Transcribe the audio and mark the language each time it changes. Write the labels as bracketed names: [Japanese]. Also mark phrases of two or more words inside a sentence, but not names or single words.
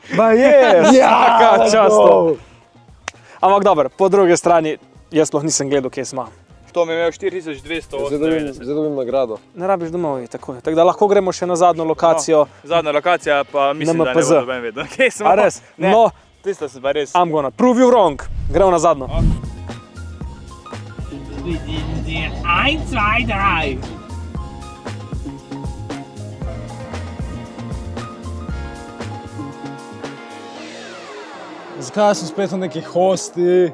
[Slovenian] Ba je, vsaka čast. Ampak dober, po drugi strani, jaz sploh nisem gledal, kje smo. To mi je imel 4298. Zdaj dobim nagrado. Ne rabiš domov, tako je. Tako da lahko gremo še na zadnjo lokacijo. No, zadnja lokacija pa mislim, da ne bo doben vedel. Kje smo? A res? Ne, No, tisto se pa res. [English] I'm gonna prove you wrong. [Slovenian] Gremo na zadnjo. 1, 2, 3. Zakaj sem spet v neki hosti?